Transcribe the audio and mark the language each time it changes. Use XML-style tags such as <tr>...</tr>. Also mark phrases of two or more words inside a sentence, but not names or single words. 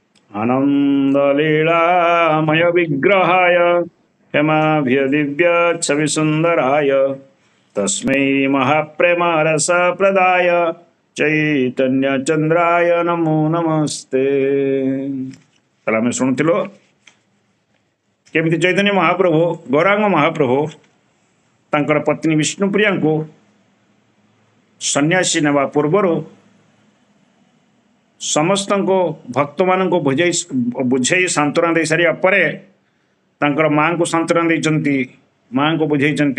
<sa>आनन्दलीलामय विग्रहाय हेमाभ्य दिव्य छवि सुंदराय तस्मै महाप्रेम रस प्रदाय चैतन्य चंद्राय नमो नमस्ते।</sa> <or>ତାହେଲେ ଆମେ ଶୁଣୁଥିଲୁ କେମିତି ଚୈତନ୍ୟ ମହାପ୍ରଭୁ ଗୌରାଙ୍ଗ ମହାପ୍ରଭୁ ତାଙ୍କର ପତ୍ନୀ ବିଷ୍ଣୁପ୍ରିୟାଙ୍କୁ ସନ୍ନ୍ୟାସୀ ନେବା ପୂର୍ବରୁ ସମସ୍ତଙ୍କୁ ଭକ୍ତମାନଙ୍କୁ ବୁଝେଇ ସାନ୍ତ୍ୱନା ଦେଇ ସାରିବା ପରେ ତାଙ୍କର ମାଙ୍କୁ ସାନ୍ତ୍ୱନା ଦେଇଛନ୍ତି, ମାଙ୍କୁ ବୁଝେଇଛନ୍ତି।</or>